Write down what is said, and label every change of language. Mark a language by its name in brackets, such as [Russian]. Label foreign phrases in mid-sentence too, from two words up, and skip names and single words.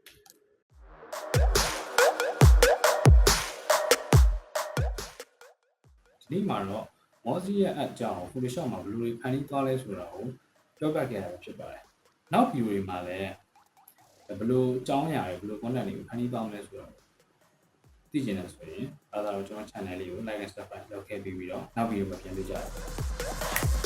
[Burmese] ဒီမှာတော့ Mozi ရဲ့ app ကြောင့် Photoshop မှာဘယ်လိုဖန်တီးသွားလဲဆိုတာကိုပြောပြခဲ့ရတာဖြစ်ပါတယ်နောက် view တွေမှာလည်းဘယ်လိုအကြောင်းအရာတွေဘယ်လို content တွေကိုဖန်တီးသွားမလဲဆိုတော့သိချင်တယ်ဆိုရင်ဒါသာတော့ကျွန်တော် channel လေးကို [English] like and subscribe [Burmese] လုပ်ခဲ့ပြီးတော့နောက် video မှာပြန်တွေ့ကြပါမယ်